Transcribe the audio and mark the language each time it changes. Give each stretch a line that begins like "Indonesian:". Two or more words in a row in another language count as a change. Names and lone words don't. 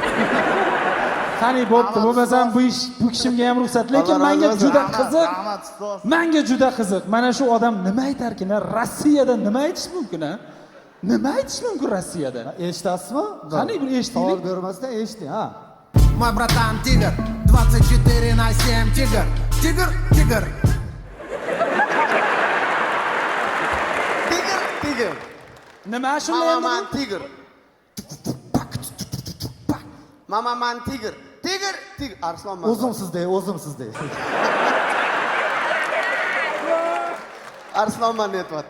Uzbek: Qani bo'pti, bo'lmasam bu kishimga ham ruxsat, lekin menga juda qiziq. Menga juda qiziq. Mana shu odam nima aytarkin? Rossiyada nima aytish mumkin, ha? Nima aytish mumkin Rossiyada? Eshitasizmi? Qani bir eshitaylik. Savol bermasdan eshiting, ha.
Russian: Мой братан тигр, 24/7 тигр, тигр.
Uzbek: Tigr. Nima shunday endi? Mamaman tigr. Mamaman tigr. Tigr. Arslonman. O'zimsizdek. Arslonman aytibdi.